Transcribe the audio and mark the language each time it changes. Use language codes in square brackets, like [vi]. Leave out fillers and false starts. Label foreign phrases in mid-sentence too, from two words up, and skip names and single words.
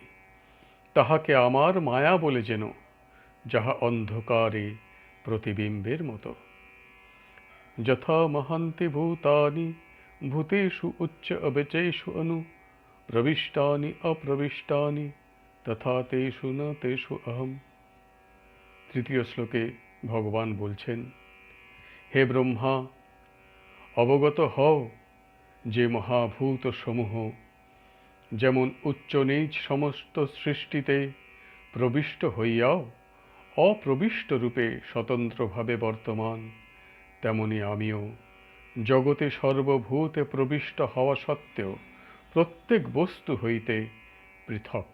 [bn] তাহাকে আমার মায়া বলে যেন, যাহা অন্ধকারে প্রতিবিম্বের মতো। [sa] যথা মহান্তি ভূতানি ভূতেষু উচ্চ অবচেষু অনু প্রবিষ্টানি অপ্রবিষ্টানি তথা তেষু ন তেষু অহম। [bn] তৃতীয় শ্লোকে ভগবান বলছেন, হে ব্রহ্মা, অবগত হও যে মহাভূত সমূহ যেমন উচ্চ নীচ সমস্ত সৃষ্টিতে প্রবিষ্ট হইয়াও অপ্রবিষ্ট রূপে স্বতন্ত্রভাবে বর্তমান, তেমনি আমিও জগতে সর্বভূতে প্রবিষ্ট হওয়া সত্ত্বেও প্রত্যেক বস্তু হইতে পৃথক।